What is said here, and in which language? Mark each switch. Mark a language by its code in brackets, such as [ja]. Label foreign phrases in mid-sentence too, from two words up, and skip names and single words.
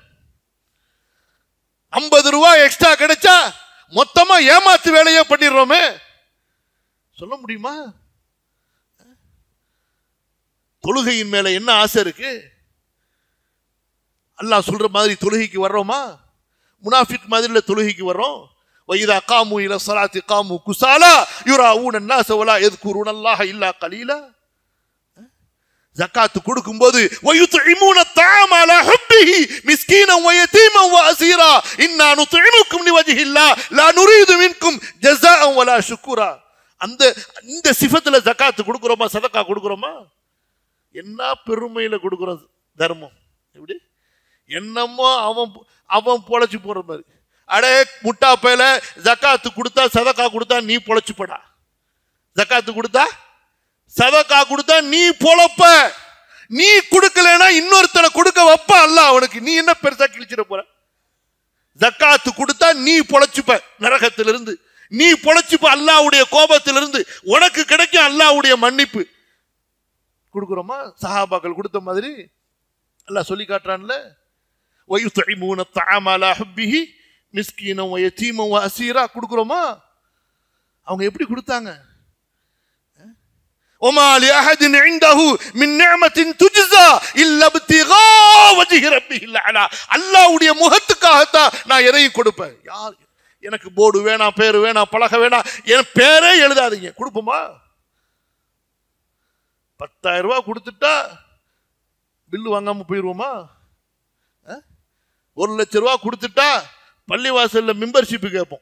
[ta] 50 ரூபாய் எக்ஸ்ட்ரா கிடைச்சா மொத்தமா ஏமாத்து வேலையே பண்ணிடுறோமே. சொல்ல முடியுமா? தொழுகையின் மேல என்ன ஆசை இருக்கு? அல்லாஹ் சொல்ற மாதிரி தொழுகைக்கு வர்றோமா? முனாஃபிக் மாதிரி தொழுகைக்கு வர்றோம். [ar] وَإِذَا قَامُوا إِلَى الصَّلَاةِ قَامُوا كُسَالَى يُرَاءُونَ النَّاسَ وَلَا يَذْكُرُونَ اللَّهَ إِلَّا قَلِيلًا. [ta] ஜகாத் கொடுக்கும்போது [ar] وَيُطْعِمُونَ الطَّعَامَ عَلَى حُبِّهِ مِسْكِينًا وَيَتِيمًا وَأَسِيرًا إِنَّا نُطْعِمُكُمْ لِوَجْهِ اللَّهِ لَا نُرِيدُ مِنكُمْ جَزَاءً وَلَا شُكُورًا. [ta] இந்த சிஃபத்துல ஜகாத் கொடுக்குறோமா, சதக்கா கொடுக்குறோமா? என்ன பெருமையில கொடுக்குறோம் தர்மம். எப்படி? என்னமோ அவன் பொழைச்சு போற மாதிரி. அடே முட்டா பேல, ஜக்காத்து கொடுத்தா சதக்கா கொடுத்தா நீ பொழைச்சுப்படா. ஜக்காத்து கொடுத்தா சதக்கா கொடுத்தா நீ பொழப்ப. நீ கொடுக்கலனா இன்னொருத்தனை கொடுக்க வைப்ப அல்லாஹ் அவனுக்கு. நீ என்ன பெருசா கிழிச்சிட போற? ஜக்காத்து கொடுத்தா நீ பொழைச்சுப்ப நரகத்திலிருந்து, நீ பொழைச்சுப்ப அல்லாஹ்வுடைய கோபத்திலிருந்து, உனக்கு கிடைக்கும் அல்லாஹ்வுடைய மன்னிப்பு. கொடுக்குறோமா? சஹாபாக்கள் கொடுத்த மாதிரி அல்லாஹ் சொல்லி காட்டுறான்ல, [ar] وَيُطْعِمُونَ الطَّعَامَ عَلَى حُبِّهِ مِسْكِينًا وَيَتِيمًا وَأَسِيرًا. [ta] கொடுக்குறோமா? அவங்க எப்படி கொடுத்தாங்க? [ar] وَمَا لِأَحَدٍ عِندَهُ مِنْ نِعْمَةٍ تُجْزَى إِلَّا ابْتِغَاءَ وَجْهِ رَبِّهِ الْأَعْلَى. [ta] அல்லாஹ்வுடைய முகத்துக்காகத்தான் நான் எதையும் கொடுப்பேன். யார் எனக்கு போர்டு வேணாம், பேர் வேணாம், பலகை வேணாம், என் பேரே எழுதாதீங்க, கொடுப்போமா? 10,000 ரூபாய் கொடுத்துட்டா பில்லு வாங்காம போயிடுவோமா? 1 லட்சம் ரூபாய் கொடுத்துட்டா பள்ளிவாசல்ல மெம்பர்ஷிப் கேட்போம்.